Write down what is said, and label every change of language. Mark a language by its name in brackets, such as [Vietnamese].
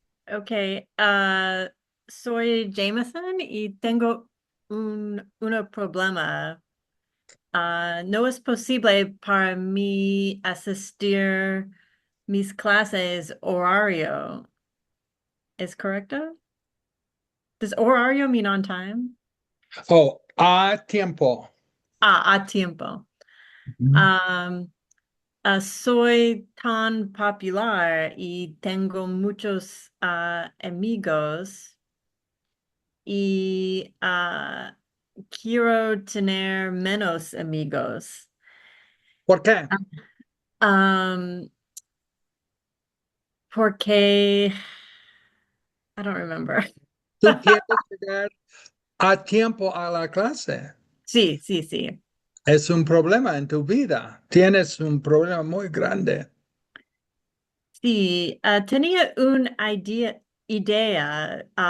[Spanish] Okay, soy Jameson y tengo un problema. No es posible para mí asistir mis clases horario. ¿Es correcto? [English] Does horario mean on time? [Spanish] Oh, a tiempo. A tiempo. Ujú. Um, Soy tan popular y tengo muchos amigos y quiero tener menos amigos. ¿Por qué? [English] Um, Porque I don't remember. [Spanish] Tú quieres llegar a tiempo a la clase. Sí, sí, sí. Es un problema en tu vida. Tienes un problema muy grande. Sí, tenía una idea.